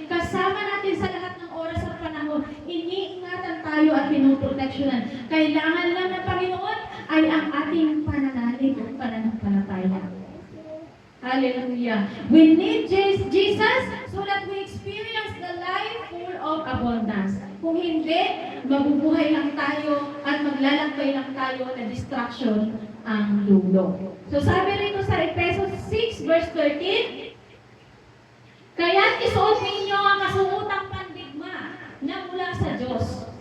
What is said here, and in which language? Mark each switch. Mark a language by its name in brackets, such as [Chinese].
[Filipino] Kasama natin sa lahat ng oras at panahon. Iniingatan tayo at pinoproteksyonan. Kailangan lang ng Panginoon ay ang ating pananalig o pananampalataya. Hallelujah. [English] We need Jesus so that we experience the life full of abundance. [Filipino] Kung hindi, mabubuhay lang tayo at maglalakbay lang tayo na distraction ang lulo. So sabi rito sa Efesos 6 verse 13, "Kaya't isuot ninyo ang kasungutan pandigma na mula sa Diyos.